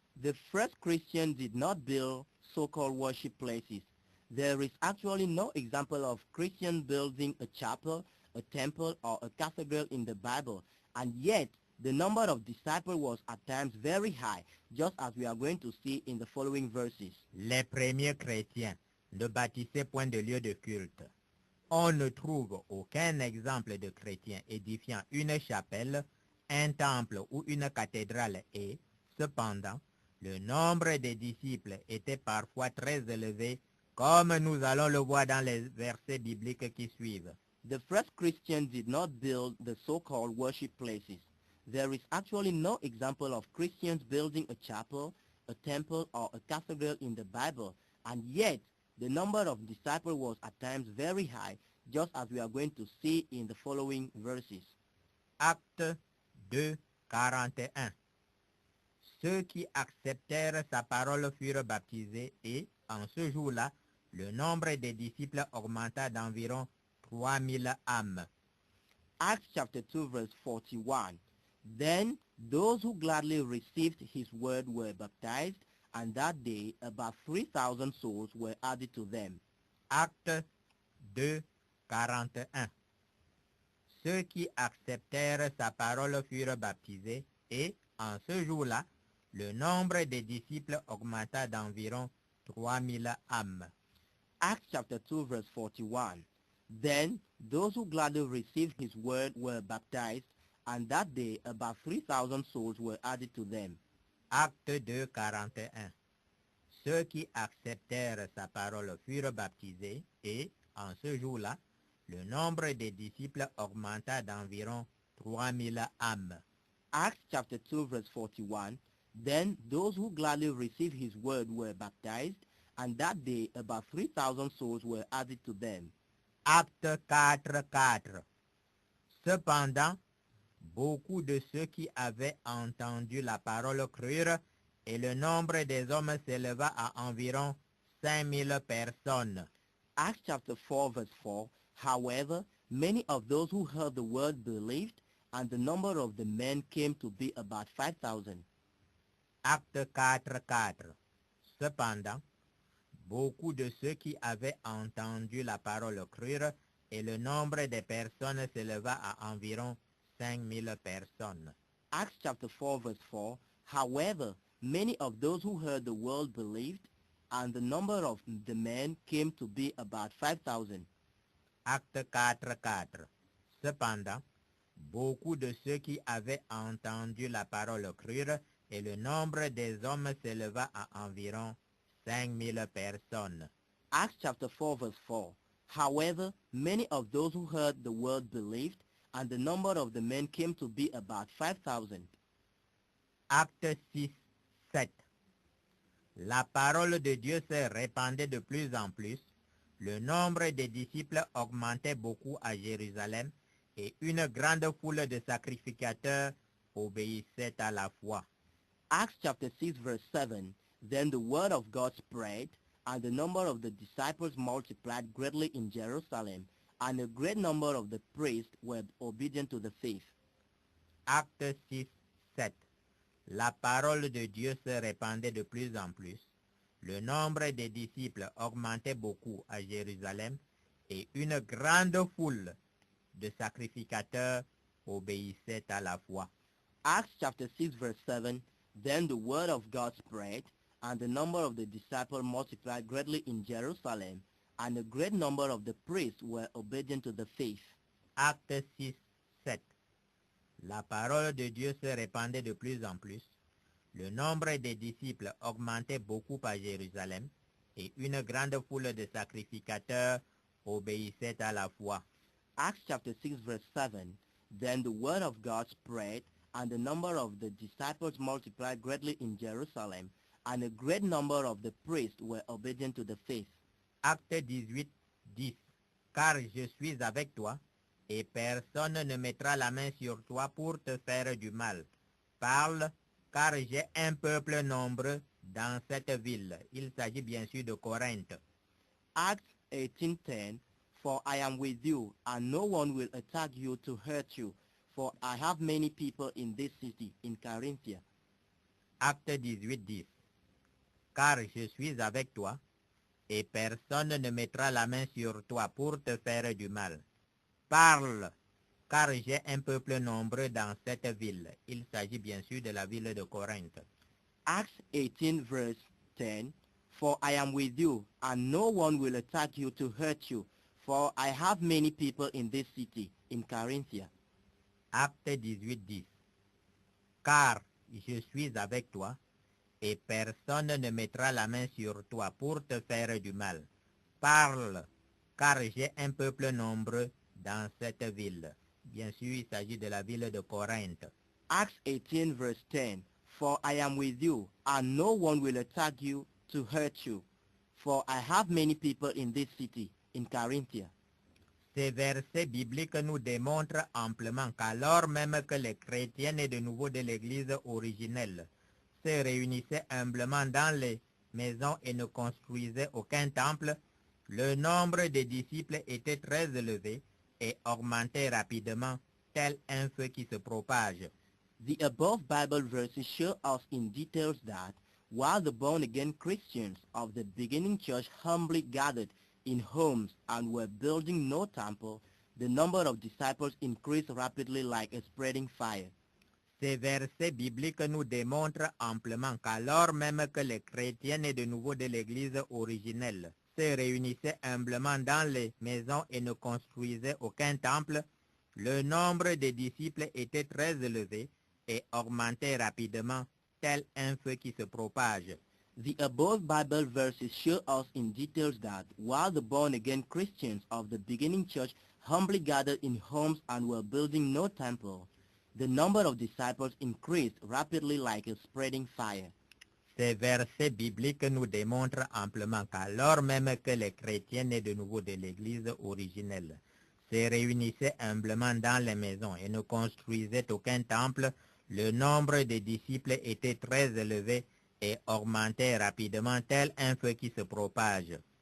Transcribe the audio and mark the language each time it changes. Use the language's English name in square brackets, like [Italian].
[English] The first Christians did not build so-called worship places. There is actually no example of Christians building a chapel, a temple, or a cathedral in the Bible, and yet the number of disciples was at times very high, just as we are going to see in the following verses. [French] Les premiers chrétiens ne bâtissaient point de lieu de culte. On ne trouve aucun exemple de chrétiens édifiant une chapelle, un temple ou une cathédrale et, cependant, le nombre des disciples était parfois très élevé, comme nous allons le voir dans les versets bibliques qui suivent. [English] The first Christians did not build the so-called worship places. There is actually no example of Christians building a chapel, a temple, or a cathedral in the Bible, and yet the number of disciples was at times very high, just as we are going to see in the following verses. [French] Acte 2, 41. Ceux qui acceptèrent sa parole furent baptisés et, en ce jour-là, le nombre des disciples augmenta d'environ 3000 âmes. [English] Acts chapter 2 verse 41. Then those who gladly received his word were baptized, and that day about 3,000 souls were added to them. [French] Acte 2, 41. Ceux qui acceptèrent sa parole furent baptisés et, en ce jour-là, le nombre des disciples augmenta d'environ 3000 âmes. [English] Acts chapter 2 verse 41. Then those who gladly received his word were baptized, and that day about 3,000 souls were added to them. [French] Acte 2, 41. Ceux qui acceptèrent sa parole furent baptisés et, en ce jour-là, le nombre des disciples augmenta d'environ 3000 âmes. [English] Acts chapter 2 verse 41. Then those who gladly received his word were baptized, and that day about 3,000 souls were added to them. [French] Acte 4, 4. Cependant, beaucoup de ceux qui avaient entendu la parole crurent, et le nombre des hommes s'éleva à environ 5000 personnes. [English] Acts chapter 4 verse 4. However, many of those who heard the word believed, and the number of the men came to be about 5,000. [French] Acte 4, 4. Cependant, beaucoup de ceux qui avaient entendu la parole crurent, et le nombre des personnes s'éleva à environ 5000 personnes. [English] Acts chapter 4 verse 4. However, many of those who heard the word believed, and the number of the men came to be about 5,000. [French] Acte 4, 4. Cependant, beaucoup de ceux qui avaient entendu la parole crurent, et le nombre des hommes s'éleva à environ 5000 personnes. [English] Acts chapter 4 verse 4. However, many of those who heard the word believed, and the number of the men came to be about 5,000. [French] Acte 6, 7. La parole de Dieu se répandait de plus en plus. Le nombre des disciples augmentait beaucoup à Jérusalem, et une grande foule de sacrificateurs obéissait à la foi. [English] Acts chapter 6 verse 7. Then the word of God spread, and the number of the disciples multiplied greatly in Jerusalem, and a great number of the priests were obedient to the faith. [French] Acte 6, 7. La parole de Dieu se répandait de plus en plus. Le nombre des disciples augmentait beaucoup à Jérusalem et une grande foule de sacrificateurs obéissait à la foi. [English] Acts chapter 6 verse 7, Then the word of God spread, and the number of the disciples multiplied greatly in Jerusalem, and a great number of the priests were obedient to the faith. [French] Acte 6, 7. La parole de Dieu se répandait de plus en plus. Le nombre des disciples augmentait beaucoup à Jérusalem, et une grande foule de sacrificateurs obéissait à la foi. [English] Acts chapter 6 verse 7, Then the word of God spread, and the number of the disciples multiplied greatly in Jerusalem, and a great number of the priests were obedient to the faith. [French] Acte 18, 10. Car je suis avec toi, et personne ne mettra la main sur toi pour te faire du mal. Parle, car j'ai un peuple nombreux dans cette ville. Il s'agit bien sûr de Corinthe. [English] Acts 18:10, For I am with you, and no one will attack you to hurt you, for I have many people in this city, in Carinthia. [French] Acte 18:10. Car je suis avec toi, et personne ne mettra la main sur toi pour te faire du mal. Parle, car j'ai un peuple nombreux dans cette ville. Il s'agit bien sûr de la ville de Corinthe. [English] Acts 18 verse 10, For I am with you, and no one will attack you to hurt you, for I have many people in this city, in Carinthia. [French] Acte 18:10. Car je suis avec toi, et personne ne mettra la main sur toi pour te faire du mal. Parle, car j'ai un peuple nombreux dans cette ville. Bien sûr, il s'agit de la ville de Corinthe. [English] Acts 18 verse 10, For I am with you, and no one will attack you to hurt you, for I have many people in this city, in Carinthia. [French] Ces versets bibliques nous démontrent amplement qu'alors même que les chrétiens nés de nouveau de l'Église originelle se réunissaient humblement dans les maisons et ne construisaient aucun temple, le nombre des disciples était très élevé et augmentait rapidement, tel un feu qui se propage. [English] The above Bible verses show us in details that while the born-again Christians of the beginning church humbly gathered in homes and were building no temple, the number of disciples increased rapidly like a spreading fire. [French] Ces versets bibliques nous démontrent amplement qu'alors même que les chrétiens nés de nouveau de l'Église originelle se réunissaient humblement dans les maisons et ne construisaient aucun temple, le nombre de disciples était très élevé et augmentait rapidement, tel un feu qui se propage. [English] The above Bible verses show us in details that while the born-again Christians of the beginning church humbly gathered in homes and were building no temple, the number of disciples increased rapidly like a spreading fire. [French] Ces versets bibliques nous démontrent amplement qu'alors même que les chrétiens nés de nouveau de l'Église originelle se réunissaient humblement dans les maisons et ne construisaient aucun temple, le nombre de disciples était très élevé et augmentait rapidement tel un feu qui se propage.